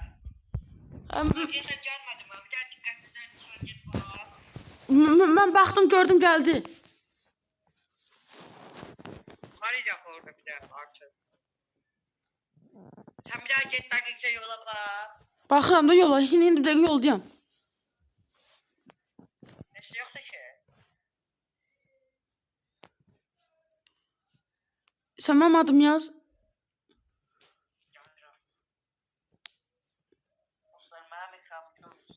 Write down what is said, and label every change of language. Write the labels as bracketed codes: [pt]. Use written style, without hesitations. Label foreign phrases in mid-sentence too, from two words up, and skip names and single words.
[tr] Ben Geçen gelmedim abi. Gel dikkatliden sonra git bana. baktım, gördüm, geldi. Arayacak orada bir daha artık. Sen bir daha git dakika yola bak. [az] Baxıram da yola, indi bir dəqiqə yoldayam. [tr] Neyse yoktu ki. [az] Sən mənim adım yaz. Dostlar, mənim ekranım